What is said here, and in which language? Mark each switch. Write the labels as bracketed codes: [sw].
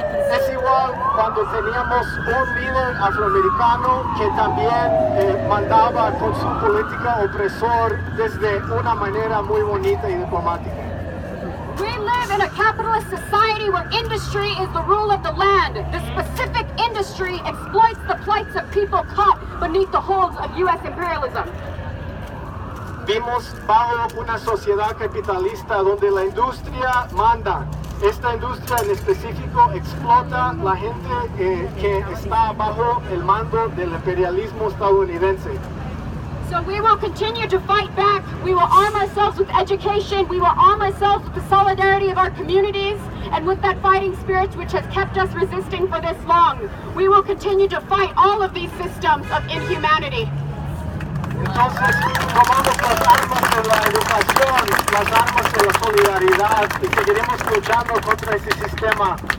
[es] Es igual cuando teníamos un líder afroamericano que también mandaba con su política opresor desde una manera muy bonita y diplomática. [en] We live in a capitalist society where industry is the rule of the land. The specific industry exploits the plights of people caught beneath the holds of U.S. imperialism. [es] Vimos bajo una sociedad capitalista donde la industria manda. Esta industria en específico explota la gente que está bajo el mando del imperialismo estadounidense. [en] So we will continue to fight back. We will arm ourselves with education. We will arm ourselves with the solidarity of our communities and with that fighting spirit which has kept us resisting for this long. We will continue to fight all of these systems of inhumanity. [es] Entonces, tomamos las armas de la educación, las armas de la solidaridad y seguiremos luchando contra ese sistema.